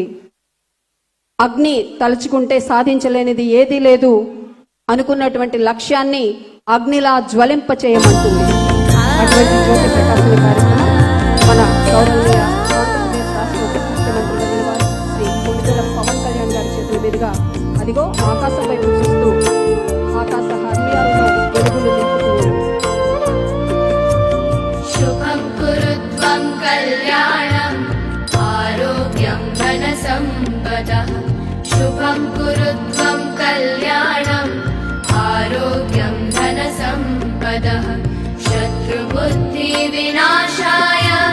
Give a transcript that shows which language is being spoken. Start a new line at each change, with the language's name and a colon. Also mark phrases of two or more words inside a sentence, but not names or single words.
Telugu: అగ్ని తలుచుకుంటే సాధించలేనిది ఏదీ లేదు అనుకున్నటువంటి లక్ష్యాన్ని అగ్నిలా జ్వలింప చేయమంటుంది. అటువంటి జ్యోతి ప్రకాశన కార్యక్రమం మన గౌరవనీయ ఆంధ్రప్రదేశ్ రాష్ట్ర ఉప ముఖ్యమంత్రి వారు శ్రీ కొణిదెల పవన్ కళ్యాణ్ గారి చేతుల మీదుగా అదిగో ఆకాశం వైపు చూస్తూ ఆకాశ హర్మ్యాలను వెలుగులు నింపుతూ
Sanskrit: शुभं कुरु त्वं कल्याणम् आरोग्यं धनसम्पदः शुभं कुरु त्वं कल्याणम् आरोग्यं धनसम्पदः शत्रुबुद्धिविनाशाय